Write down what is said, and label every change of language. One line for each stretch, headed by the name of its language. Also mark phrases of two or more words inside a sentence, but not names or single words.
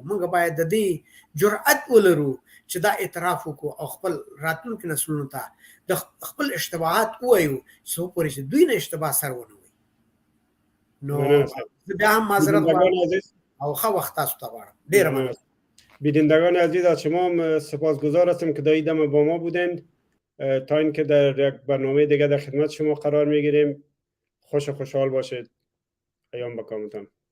Pashto: موږ باید د دې جرأت ولرو چې دا اعتراف وکړو او خپل راتلونکي نسلونو ته د خپل اشتباهات ووایو څو پورې چې دوی نه اشتباه سر ونه وي. نو بیا هم معذرت غواړم او ښه وخت تاسو ته غواړم. ډېره مننه.
Persian: بینندگان عزیز از شما سپاسگزار هستم که در دم با ما بودند تا اینکه در یک برنامه دیگه در خدمت شما قرار میگیریم. خوش و خوشحال باشید. ایام بکامتان.